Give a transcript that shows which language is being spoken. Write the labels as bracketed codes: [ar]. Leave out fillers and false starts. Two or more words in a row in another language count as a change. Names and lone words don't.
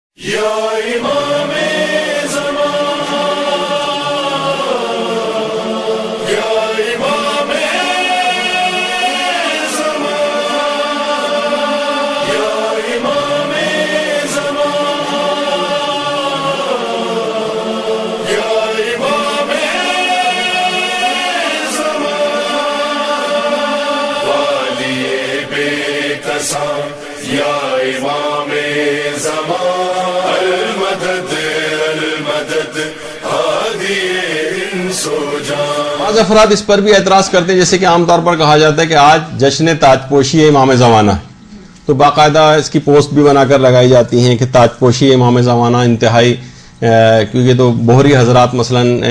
[ur] یا امام زمان، یا امام زمان، یا امام زمان، یا امام زمان، والی بے کساں یا امام زمان، بعض افراد اس پر بھی اعتراض کرتے ہیں، جیسے کہ عام طور پر کہا جاتا ہے کہ آج جشن تاج پوشی امام زمانہ، تو باقاعدہ اس کی پوسٹ بھی بنا کر لگائی جاتی ہیں کہ تاج پوشی امام زمانہ انتہائی، کیونکہ تو بہری حضرات مثلا